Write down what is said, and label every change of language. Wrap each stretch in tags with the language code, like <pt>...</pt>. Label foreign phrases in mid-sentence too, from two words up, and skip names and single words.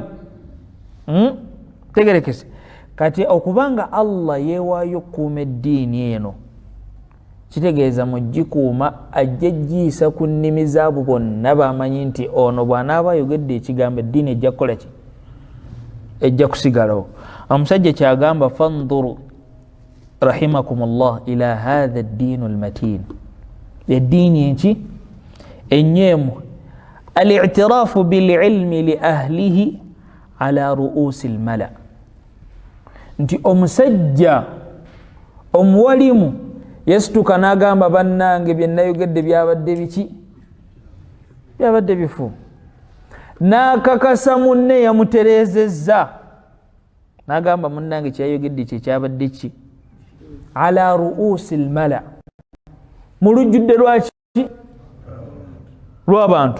<lg>Tegerekese kati okubanga Allah yeewaayo okukuuma eddiini eno kitegeeza mugikuuma ajja giisa ku nnimi zaabo bonna bamanyi nti ono bw'anaaba ayogedde ekigambo eddiini ejja kukola ki ejja kusigalawo. Omusajja kyagamba</lg> <ar>fanzuru rahimakumullah ila hadha ad-din al-matin.</ar> <lg>Eddiini enki enyeemu</lg> <ar>al-i'tiraafu bil-ilmi li ahlihi ala ru'usi al-mala.</ar> <lg>Nti omusajja omuwalimu yasituka n'agamba bannange bye nayogedde byabadde biki byabadde bifu. N'akakasa munne yamutereezezza n'agamba munnange kyayogedde kye kyabadde ki</lg> <ar>ala ru'usi al-mala</ar> <lg>mu lujjudde lwaki lw'abantu.</lg>